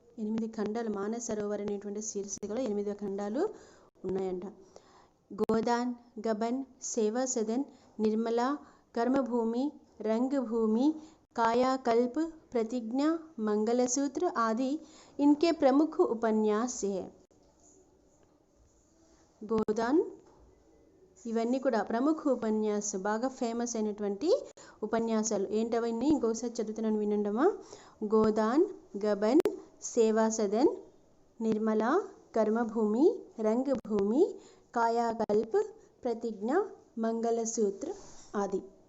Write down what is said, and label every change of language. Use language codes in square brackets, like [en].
[te] 8 ఖండాలు, మానస్ సరోవర్ అనేటువంటి శీర్షికలో 8 ఖండాలు ఉన్నాయంట. [hi] గోదాన్, గబన్, సేవా సదన్, నిర్మల, कर्मभूमि, रंगभूमि, कायाकल्प, प्रतिज्ञा, मंगलसूत्र आदि इनके प्रमुख उपन्यास है. [te] గోదాన్, ఇవన్నీ కూడా ప్రముఖ ఉపన్యాసం, బాగా ఫేమస్ అయినటువంటి ఉపన్యాసాలు. ఏంటవన్నీ ఇంకోసారి చదువుతున్నాను వినండమా. గోదాన్, గబన్, సేవా సదన్, నిర్మల, కర్మభూమి, రంగభూమి, కాయాకల్ప్, ప్రతిజ్ఞ, మంగళసూత్ర ఆది.